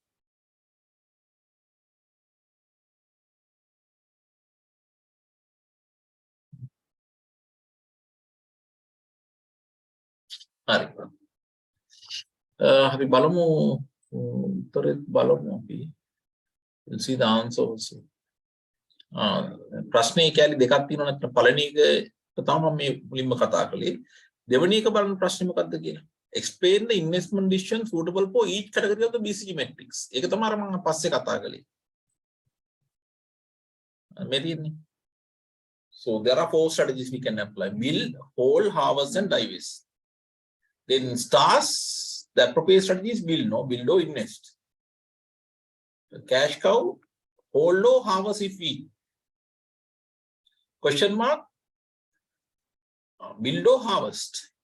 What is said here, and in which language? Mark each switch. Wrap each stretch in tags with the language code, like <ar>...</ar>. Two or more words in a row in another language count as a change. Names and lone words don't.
<si>හරි. අපි බලමු උත්තරේ බලමු අපි.</si> <en>We'll see the answer also.</en> <si>ප්‍රශ්නේ කැලි දෙකක් තියෙනවා නැත්නම් පළවෙනි එක තමයි මම මේ මුලින්ම කතා කළේ. දෙවෙනි එක බලන ප්‍රශ්නේ මොකක්ද කියලා.</si> <en>Explain the investment decision suitable for each category of the BCG matrix.</en> <si>ඒක තමයි අර මම පස්සේ කතා කළේ. මේ තියෙන්නේ.</si> <en>So there are 4 strategies we can apply: build, hold, harvest and divest. Then stars, the appropriate strategy is build, no? Build or invest. Cash cow, hold or harvest if we. Question mark, build or harvest.</en>